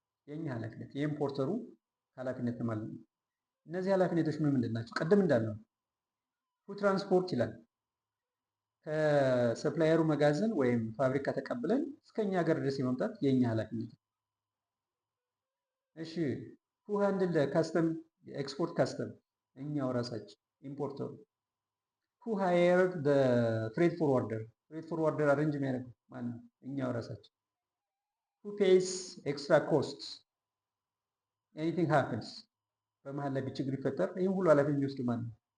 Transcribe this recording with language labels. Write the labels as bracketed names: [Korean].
[Amharic] የኛ ኃላፊነት፣ የኢምፖርተሩ ኃላፊነት ነው ማለት ነው። እነዚህ ኃላፊነቶች ምንድን ናቸው? ቅድም እንዳልነው ፉድ ትራንስፖርት ይላል። ከሰፕላየሩ መጋዘን ወይም ፋብሪካ ተቀብለን እስከኛ ሀገር ድረስ የመምጣት የኛ ኃላፊነት ነው። እሺ [English] who handle the custom export custom? [Amharic] እኛው ራሳችን ኢምፖርተሩ። [English] who hired the freight forwarder? [Amharic] freight forwarder አሬንጅ የሚያደርገው ማን ነው? እኛው ራሳችን። [English] who pays extra costs? anything happens [Amharic] በመሀል ላይ ችግር ይፈጠር ይህም ሁሉ ኃላፊነት የሚወስድ ማን ነው?